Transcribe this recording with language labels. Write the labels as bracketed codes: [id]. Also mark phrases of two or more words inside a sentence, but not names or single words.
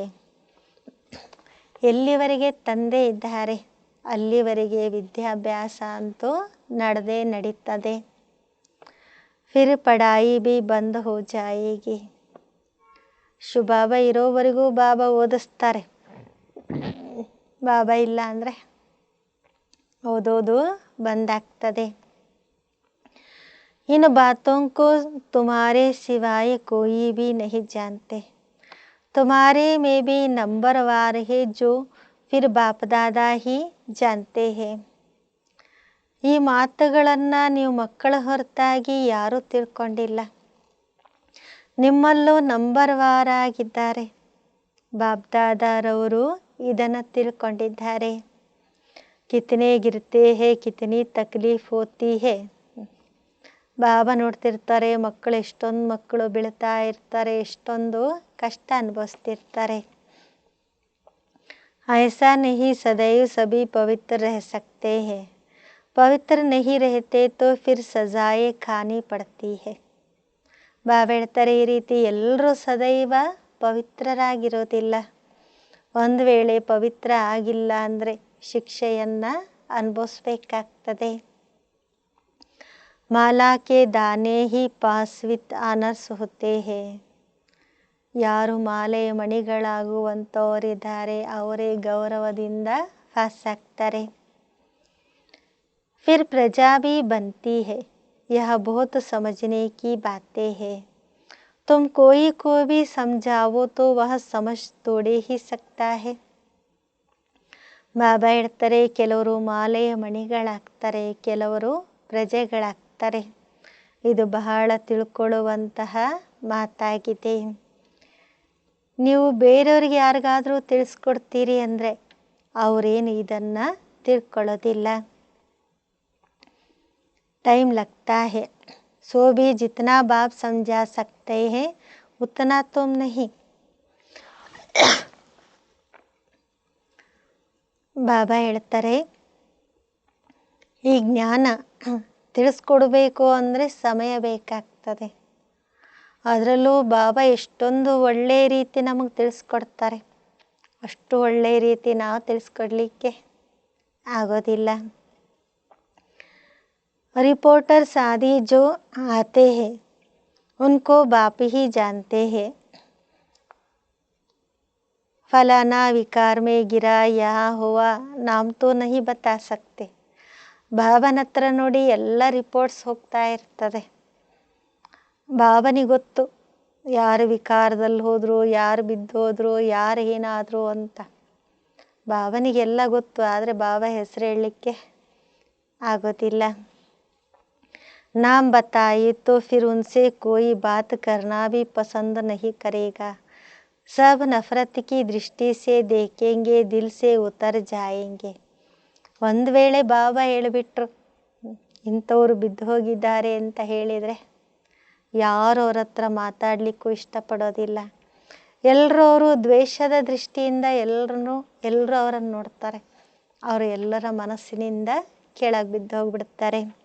[kn] ಎಲ್ಲಿವರೆಗೆ ತಂದೆ ಇದ್ದಾರೆ ಅಲ್ಲಿವರೆಗೆ ವಿದ್ಯಾಭ್ಯಾಸ ಅಂತೂ ನಡೆದೇ ನಡೀತದೆ. [hi] फिर पढ़ाई भी बंद हो जाएगी. [kn] ಬಾಬಾ ಇರೋವರೆಗೂ ಬಾಬಾ ಓದಿಸ್ತಾರೆ. ಬಾಬಾ ಇಲ್ಲ ಅಂದರೆ ಓದೋದು ಬಂದಾಗ್ತದೆ. [hi] इन बातों को तुम्हारे सिवाय कोई भी नहीं जानते. तुम्हारे में भी नंबरवार है जो फिर बाप दादा ही जानते हैं. [kn] ಈ ಮಾತುಗಳನ್ನು ನೀವು ಮಕ್ಕಳ ಹೊರತಾಗಿ ಯಾರೂ ತಿಳ್ಕೊಂಡಿಲ್ಲ. ನಿಮ್ಮಲ್ಲೂ ನಂಬರ್ವಾರ್ ಆಗಿದ್ದಾರೆ. ಬಾಪ್ ದಾದಾರವರು ಇದನ್ನು ತಿಳ್ಕೊಂಡಿದ್ದಾರೆ. [hi] कितने गिरते हैं कितनी तकलीफ़ होती है. [kn] ಬಾಬಾ ನೋಡ್ತಿರ್ತಾರೆ ಮಕ್ಕಳು ಎಷ್ಟೊಂದು ಮಕ್ಕಳು ಬೀಳ್ತಾ ಇರ್ತಾರೆ, ಎಷ್ಟೊಂದು ಕಷ್ಟ ಅನುಭವಿಸ್ತಿರ್ತಾರೆ. [hi] ऐसा नहीं सदैव सभी पवित्र रह सकते हैं. पवित्र नहीं रहते तो फिर सजाएं खानी पड़ती है. [kn] ಬಾಬಾ ಹೇಳ್ತಾರೆ ಈ ರೀತಿ ಎಲ್ಲರೂ ಸದೈವ ಪವಿತ್ರರಾಗಿರೋದಿಲ್ಲ. ಒಂದು ವೇಳೆ ಪವಿತ್ರ ಆಗಿಲ್ಲ ಅಂದರೆ ಶಿಕ್ಷೆಯನ್ನು ಅನುಭವಿಸ್ಬೇಕಾಗ್ತದೆ. [hi] माला के दाने ही [en] pass with honours [hi] होते हैं. [kn] ಯಾರು ಮಾಲೆ ಮಣಿಗಳಾಗುವಂಥವರಿದ್ದಾರೆ ಅವರೇ ಗೌರವದಿಂದ ಪಾಸ್ ಆಗ್ತಾರೆ. [hi] फिर प्रजा भी बनती है. यह बहुत समझने की बातें है. तुम कोई को भी समझाओ तो वह समझ तोड़े ही सकता है. [kn] ಬಾಬಾ ಹೇಳ್ತಾರೆ ಕೆಲವರು ಮಾಲೆಯ ಮಣಿಗಳಾಗ್ತಾರೆ, ಕೆಲವರು ಪ್ರಜೆಗಳಾಗ್ತಾರೆ. ಇದು ಬಹಳ ತಿಳ್ಕೊಳ್ಳುವಂತಹ ಮಾತಾಗಿದೆ. ನೀವು ಬೇರೆಯವ್ರಿಗೆ ಯಾರಿಗಾದರೂ ತಿಳಿಸ್ಕೊಡ್ತೀರಿ ಅಂದರೆ ಅವರೇನು ಇದನ್ನು ತಿಳ್ಕೊಳ್ಳೋದಿಲ್ಲ. [hi] टाइम लगता है, सो भी जितना बाप समझा सकते हैं उतना तुम नहीं. [kn] ಬಾಬಾ ಹೇಳ್ತಾರೆ ಈ ಜ್ಞಾನ ತಿಳಿಸ್ಕೊಡ್ಬೇಕು ಅಂದರೆ ಸಮಯ ಬೇಕಾಗ್ತದೆ. ಅದರಲ್ಲೂ ಬಾಬಾ ಎಷ್ಟೊಂದು ಒಳ್ಳೆಯ ರೀತಿ ನಮಗೆ ತಿಳಿಸ್ಕೊಡ್ತಾರೆ. ಅಷ್ಟು ಒಳ್ಳೆಯ ರೀತಿ ನಾವು ತಿಳಿಸ್ಕೊಡ್ಲಿಕ್ಕೆ ಆಗೋದಿಲ್ಲ. [hi] रिपोर्टर्स आदि जो आते हैं उनको बाप ही जानते हैं. फलाना विकार में गिरा यहाँ हुआ नाम तो नहीं बता सकते. [kn] ಬಾಬನ ಹತ್ರ ನೋಡಿ ಎಲ್ಲ ರಿಪೋರ್ಟ್ಸ್ ಹೋಗ್ತಾ ಇರ್ತದೆ. ಬಾಬನಿಗೆ ಗೊತ್ತು ಯಾರು ವಿಕಾರದಲ್ಲಿ ಹೋದರು, ಯಾರು ಬಿದ್ದೋದ್ರು, ಯಾರು ಏನಾದರು ಅಂತ. ಬಾಬನಿಗೆಲ್ಲ ಗೊತ್ತು. ಆದರೆ ಬಾಬಾ ಹೆಸರು ಹೇಳಲಿಕ್ಕೆ ಆಗೋದಿಲ್ಲ. [hi] नाम बताइए तो फिर उनसे कोई बात करना भी पसंद नहीं करेगा. सब नफरत की दृष्टि से देखेंगे, दिल से उतर जाएंगे. [kn] ಒಂದು ವೇಳೆ ಬಾಬಾ ಹೇಳಿಬಿಟ್ರು ಇಂಥವ್ರು ಬಿದ್ದು ಹೋಗಿದ್ದಾರೆ ಅಂತ ಹೇಳಿದರೆ ಯಾರು ಅವ್ರ ಹತ್ರ ಮಾತಾಡಲಿಕ್ಕೂ ಇಷ್ಟಪಡೋದಿಲ್ಲ. ಎಲ್ಲರೂ ಅವರು ದ್ವೇಷದ ದೃಷ್ಟಿಯಿಂದ ಎಲ್ಲರನ್ನೂ ಎಲ್ಲರೂ ಅವರನ್ನು ನೋಡ್ತಾರೆ. ಅವರು ಎಲ್ಲರ ಮನಸ್ಸಿನಿಂದ ಕೆಳಗೆ ಬಿದ್ದು ಹೋಗ್ಬಿಡ್ತಾರೆ.